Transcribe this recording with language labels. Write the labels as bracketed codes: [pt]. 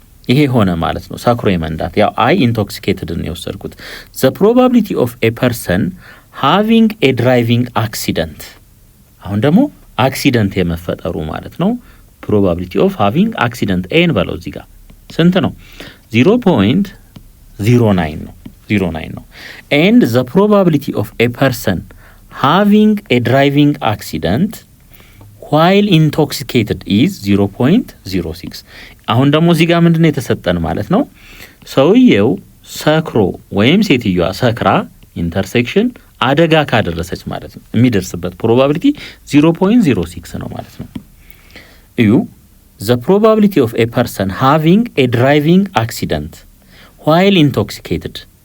[am] ይሄ ሆነ ማለት ነው። ሰክሮ የመንዳት ያው አይ ኢንቶክሲኬትድ ነው የወሰድኩት። [en] the probability of a person having a driving accident [am] አሁን ደግሞ አክሲደንት የመፈጠሩ ማለት ነው። [en] probability of having accident [am] ኤን በለው እዚህ ጋር ስንት ነው? 0.09 ነው 09 ነው። [en] and the probability of a person having a driving accident while intoxicated is 0.06 [am] አሁን ደግሞ እዚህ ጋር ምንድነው የተሰጠን ማለት ነው? ሰውየው ሰክሮ ወይም ሴትዮዋ ሰክራ ኢንተርሴክሽን አደጋ ካደረሰች ማለት ነው የሚደርስበት ፕሮባቢሊቲ 0.06 ነው ማለት ነው። እዩ [en] the probability of a person having a driving accident while intoxicated